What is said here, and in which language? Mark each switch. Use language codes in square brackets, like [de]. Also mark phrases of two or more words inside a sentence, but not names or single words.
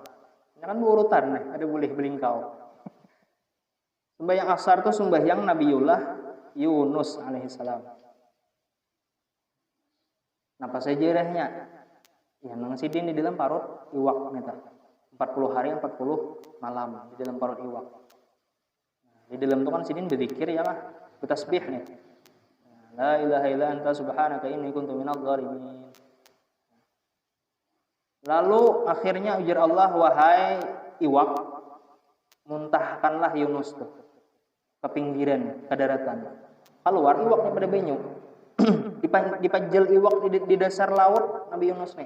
[bjn] Ini kan urutan nih, ada boleh belingkau. Sumbahyang asar tuh sumbahyang Nabiullah Yunus alaihissalam. Napa sejarahnya? Ya nang sidin di dalam parut iwak neta. 40 hari 40 malam di dalam parut iwak. Di dalam itu kan sidin berzikir ya lah, bertasbih nih. [ar] لا إله إلا أنت سبحانك إني كنت من الظالمين. [bjn] Lalu akhirnya ujar Allah, wahai iwak, muntahkanlah Yunus tuh ke pinggiran, ke daratan. Keluar iwaknya pada banyu. Dipajal iwak di dasar laut Nabi Yunus nih.